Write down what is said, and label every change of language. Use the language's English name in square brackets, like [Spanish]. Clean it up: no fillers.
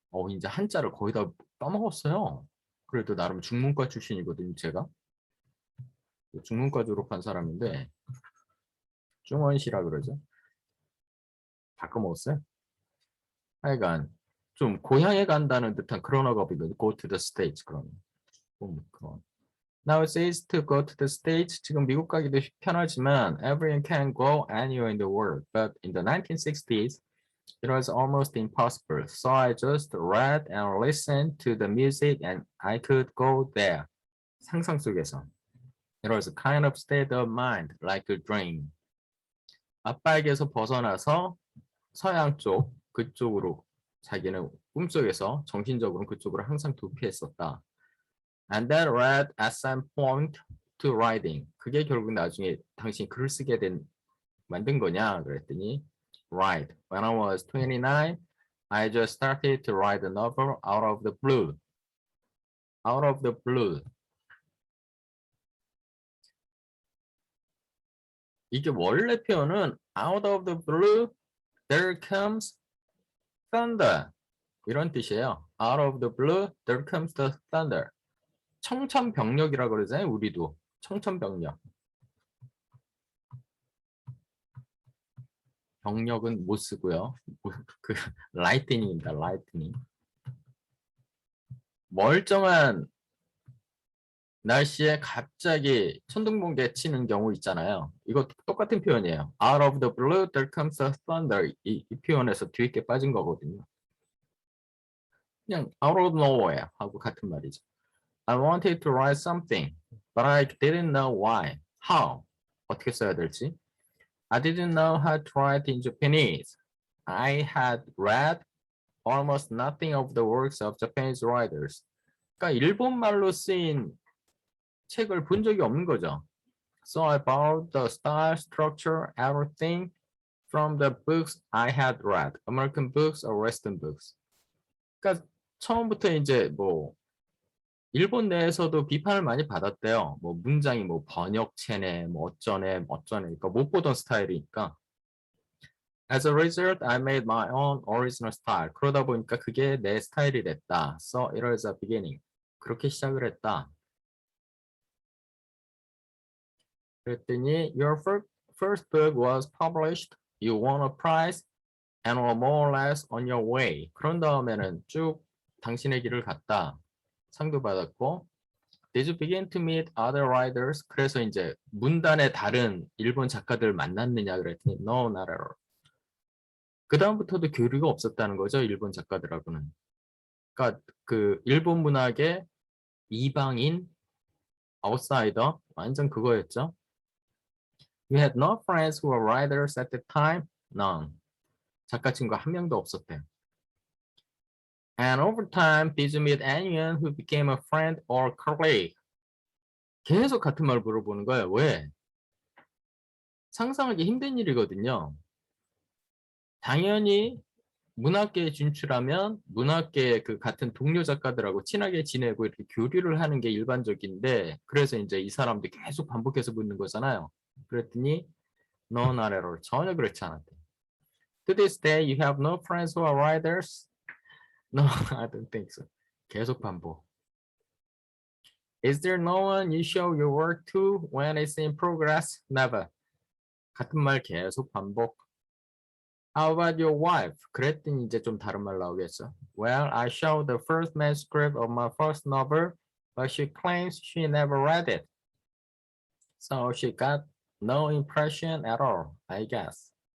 [Korean] 이제 한자를 거의 다 까먹었어요. 그래도 나름 중문과 출신이거든요, 제가. 중문과 졸업한 사람인데 중원시라 그러죠. 다 까먹었어요. 하여간 좀 고향에 간다는 듯한 그런 어감이거든요. [English] Go to the States 그러면. [Korean] 그런. [English] Now it's easy to go to the States. 지금 미국 가기도 편하지만 everyone can go anywhere in the world. But in the 1960s, it was almost impossible. So I just read and listened to the music and I could go there. [Korean] 상상 속에서. [English] It was a kind of state of mind, like a dream. [Korean] 아빠에게서 벗어나서 서양 쪽, 그쪽으로 자기는 꿈속에서 정신적으로 그쪽으로 항상 도피했었다. [English] And that led at some point to writing. [Korean] 그게 결국 나중에 당신 글을 쓰게 만든 거냐 그랬더니 Right. [English] When I was 29, I just started to write a novel out of the blue. Out of the blue. 이게 원래 표현은 out of the blue, there comes thunder. [Korean] 이런 뜻이에요. [English] Out of the blue, there comes the thunder. [Korean] 청천벽력이라고 그러잖아요. 우리도 청천벽력. 병력은 못 쓰고요. 그 라이트닝입니다. 라이트닝. 멀쩡한 날씨에 갑자기 천둥번개 치는 경우 있잖아요. 이거 똑같은 표현이에요. [English] Out of the blue there comes a thunder. [Korean] 이 표현에서 뒤있게 빠진 거거든요. 그냥 out of nowhere 하고 같은 말이죠. [English] I wanted to write something, but I didn't know why. [Korean] How? 어떻게 써야 될지. [English] I didn't know how to write in Japanese. I had read almost nothing of the works of Japanese writers. [Korean] 그러니까 일본말로 쓰인 책을 본 적이 없는 거죠. [English] So I borrowed the style, structure, everything from the books I had read. American books or Western books. [Korean] 그러니까 처음부터 이제 뭐 일본 내에서도 비판을 많이 받았대요. 뭐 문장이 뭐 번역체네, 뭐 어쩌네, 어쩌네. 그러니까 못 보던 스타일이니까. [English] As a result, I made my own original style. [Korean] 그러다 보니까 그게 내 스타일이 됐다. [English] So it was a beginning. 그렇게 시작을 했다. 그랬더니 your first book was published. You won a prize and were more or less on your way. [Korean] 그런 다음에는 쭉 당신의 길을 갔다. 상도 받았고. [English] Did you begin to meet other writers? [Korean] 그래서 이제 문단의 다른 일본 작가들 만났느냐 그랬더니 no, not at all. 그 다음부터도 교류가 없었다는 거죠. 일본 작가들하고는. 그러니까 그 일본 문학의 이방인, 아웃사이더 완전 그거였죠. [English] You had no friends who were writers at the time? None. [Korean] 작가 친구가 한 명도 없었대요. [English] And over time, did you meet anyone who became a friend or colleague? [Korean] 계속 같은 말 물어보는 거예요. 왜? 상상하기 힘든 일이거든요. 당연히 문학계에 진출하면 문학계 그 같은 동료 작가들하고 친하게 지내고 이렇게 교류를 하는 게 일반적인데 그래서 이제 이 사람도 계속 반복해서 묻는 거잖아요. [English] 그랬더니 no, not at all. [Korean] 전혀 그렇지 않았대. [English] To this day, you have no friends who are writers? No, I don't think so. 계속 반복. Is there no one you show your work to when it's in progress? Never. 같은 말 계속 반복. How about your wife? [Korean] 그랬더니 이제 좀 다른 말 나오겠죠. [English] Well, I showed the first manuscript of my first novel, but she claims she never read it. So she got no impression at all, I guess.